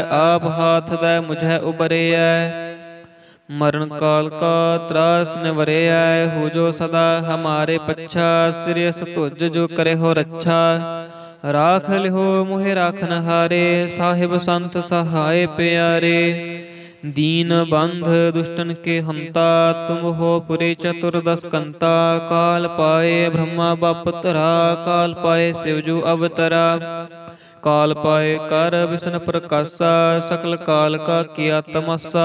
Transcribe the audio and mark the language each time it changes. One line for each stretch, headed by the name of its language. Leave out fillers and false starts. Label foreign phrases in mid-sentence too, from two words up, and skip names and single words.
Hindi: आप हाथ दै मुझै उबरिऐ, मरन काल का तरास निवरिऐ। हो जो सदा हमारे पच्छा, सिरिस तुज जो करे हो रच्छा। राख लिहो मोहि राखन हारे, साहिब संत सहाए पिआरे। दीन बंध दुष्टन के हंता, तुम हो पुरे चतुर्दश कंता। काल पाए ब्रह्मा बाप तरा, काल पाए शिवजू अवतरा। काल पाए कर विष्णु प्रकाशा, सकल काल का किया तमस्सा।